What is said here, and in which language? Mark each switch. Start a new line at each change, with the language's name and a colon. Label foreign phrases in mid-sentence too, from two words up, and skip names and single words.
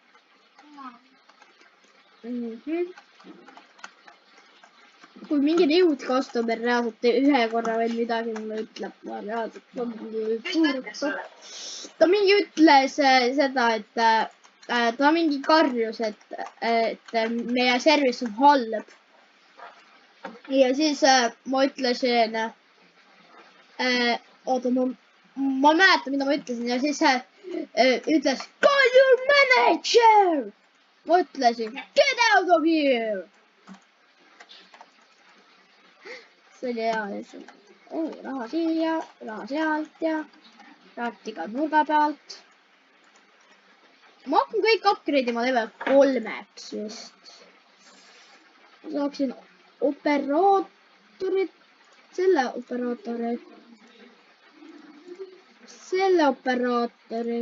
Estonian: Kui mingi
English: Reud Kostomer
Estonian: reaalselt ühe korra veel midagi mulle ütleb, ma reaalselt ta mingi ütles seda, et ta mingi karjus, et meie service on halb. Ja siis ma ütlesin, oota, ma ei mäleta, mida ma ütlesin ja siis ütles,
English: call your manager!
Estonian: Ma ütlesin,
English: get out of here!
Estonian: See oli hea lihtsalt. Raha siia, raha sealt ja rahti ka nurga pealt. Ma hakkan kõik upgrade ima level 3-ks vist. Ma saaksin operaatorit, selle operaatori.